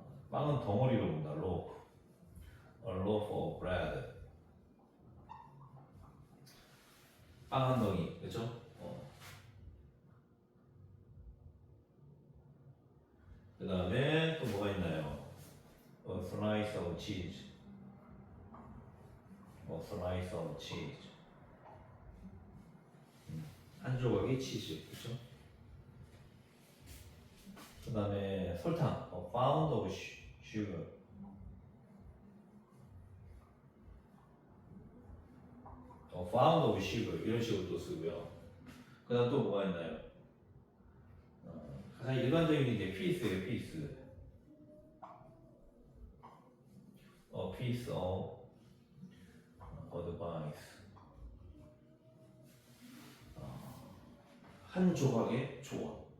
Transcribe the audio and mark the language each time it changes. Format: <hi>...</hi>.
<ko>빵은 덩어리로 본다, loaf,</ko> <en>a loaf of bread,</en> <ko>빵 한 덩이, 그렇죠? 그 다음에 또 뭐가 있나요?</ko> <en>A slice of cheese, a slice of cheese,</en> <ko>한 조각의 치즈, 그렇죠? 그 다음에 설탕,</ko> <en>a pound of sugar, a pound of sugar</en> <ko>이런 식으로 또 쓰고요. 그 다음 또 뭐가 있나요? 가장 일반적인 게 piece예요, piece.</ko> <en>A piece of advice.</en> <ko>한 조각의 조언.</ko>